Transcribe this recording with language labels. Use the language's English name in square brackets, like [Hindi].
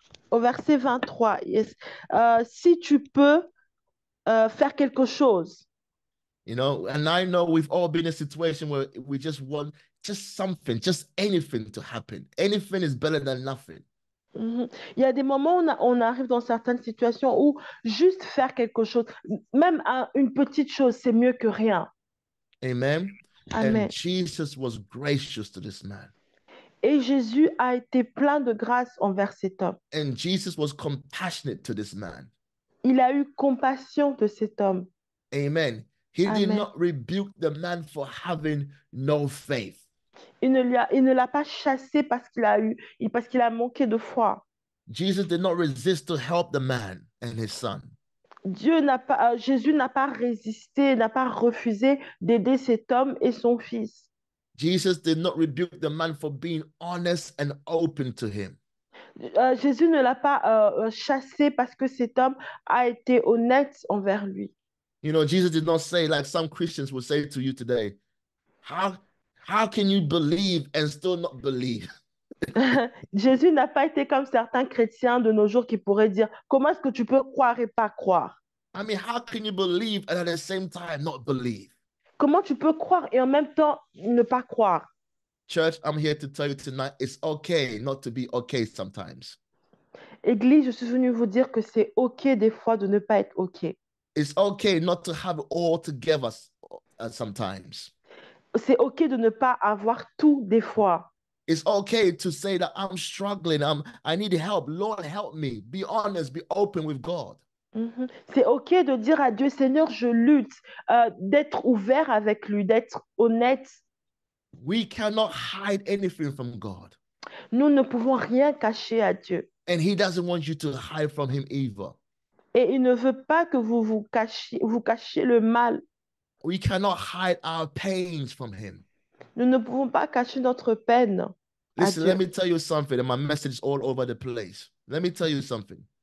[French] au verset 23, yes, si tu peux faire quelque chose. [English] You know, and I know we've all been in a situation where we just want just something, just anything to happen. Anything is better than nothing. Mhm. [French] Il y a des moments où on arrive dans certaines situations où juste faire quelque chose, même une petite chose, c'est mieux que rien. [English] Amen. And Amen. Jesus was gracious to this man. [French] Et Jésus a été plein de grâce envers cet homme. [English] And Jesus was compassionate to this man. [French] Il a eu compassion de cet homme. [English] Amen. He did Amen. not rebuke the man for having no faith. [French] Il ne l'a pas chassé parce qu'il a manqué de foi. [English] Jesus did not resist to help the man and his son. [French] Jésus n'a pas résisté, n'a pas refusé d'aider cet homme et son fils. [English] Jesus did not rebuke the man for being honest and open to him. [French] Jésus ne l'a pas chassé parce que cet homme a été honnête envers lui. [English] You know, Jesus did not say, like some Christians will say to you today, how can you believe and still not believe? [French] Jésus n'a pas été comme certains chrétiens de nos jours qui pourraient dire, comment est-ce que tu peux croire et pas croire? [English] I mean, how can you believe and at the same time not believe? [French] Comment tu peux croire et en même temps ne pas croire? [English] Church, I'm here to tell you tonight, it's okay not to be okay sometimes. [French] Église, je suis venue vous dire que c'est OK des fois de ne pas être OK. [English] It's okay not to have it all together sometimes. [French] C'est OK de ne pas avoir tout des fois. [English] It's okay to say that I'm struggling. I need help. Lord, help me. Be honest, be open with God. Mhm. [French] C'est OK de dire à Dieu, Seigneur, je lutte, d'être ouvert avec lui, d'être honnête. [English] We cannot hide anything from God. [French] Nous ne pouvons rien cacher à Dieu. [English] And he doesn't want you to hide from him either. [French] Et il ne veut pas que vous cachiez le mal. [English] We cannot hide our pains from him. [French] Nous ne pouvons pas cacher notre peine à [English] Listen, [French] Dieu. [English] let me tell you something, and my message is all over the place. Let me tell you something.